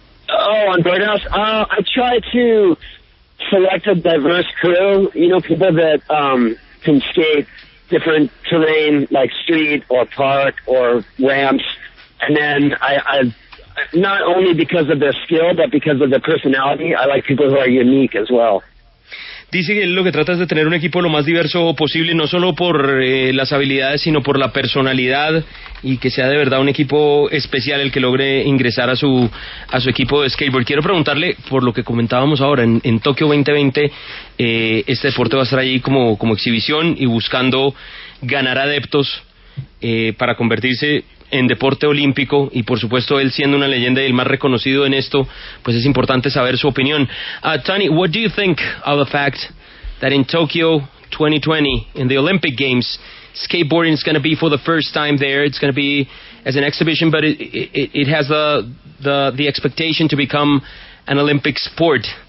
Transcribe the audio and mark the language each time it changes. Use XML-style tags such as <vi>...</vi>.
<en>Oh, on Birdhouse, I try to select a diverse crew, people that can skate different terrain like street or park or ramps, and then I not only because of their skill but because of their personality, I like people who are unique as well.</en> <es>Dice que él lo que trata es de tener un equipo lo más diverso posible, no solo por las habilidades, sino por la personalidad, y que sea de verdad un equipo especial el que logre ingresar a su equipo de skateboard. Quiero preguntarle, por lo que comentábamos ahora, en Tokio 2020, este deporte va a estar allí como exhibición y buscando ganar adeptos para convertirse en deporte olímpico, y por supuesto él siendo una leyenda y el más reconocido en esto, pues es importante saber su opinión.</es> <en>Tony, what do you think of the fact that in Tokyo 2020, in the Olympic Games, skateboarding is going to be for the first time there? It's going to be as an exhibition, but it has the expectation to become an Olympic sport.</en>